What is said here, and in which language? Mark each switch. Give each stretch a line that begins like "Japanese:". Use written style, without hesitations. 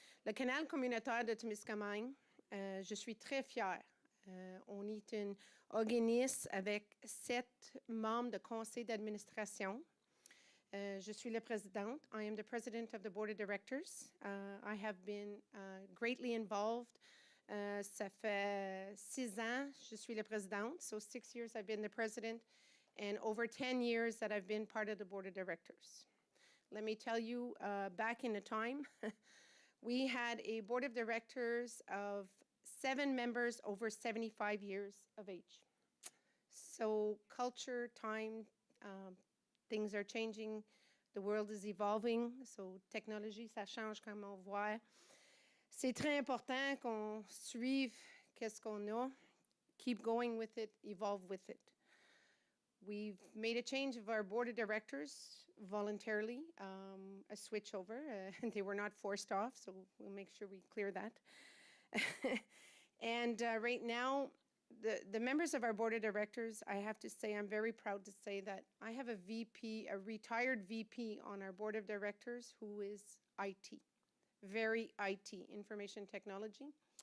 French: Le canal communautaire de Témiscamingue, je suis très fière. On est un organisme avec 7 membres de conseil d'administration. Je suis la présidente.
English: I am the president of the board of directors. I have been greatly involved.
French: Ça fait 6 ans, je suis la présidente.
English: So 6 years I've been the president, and over 10 years that I've been part of the board of directors. Let me tell you, back in the time, we had a board of directors of 7 members over 75 years of age. So culture, time, things are changing. The world is evolving.
French: So technologie, ça change comme on voit. C'est très important qu'on suive qu'est-ce qu'on a,
English: keep going with it,
French: evolve with it.
English: We've made a change of our board of directors voluntarily, a switch over. They were not forced off, so we'll make sure we clear that. And right now, the members of our board of directors, I have to say, I'm very proud to say that I have a VP, a retired VP on our board of directors who is IT, very IT, information technology.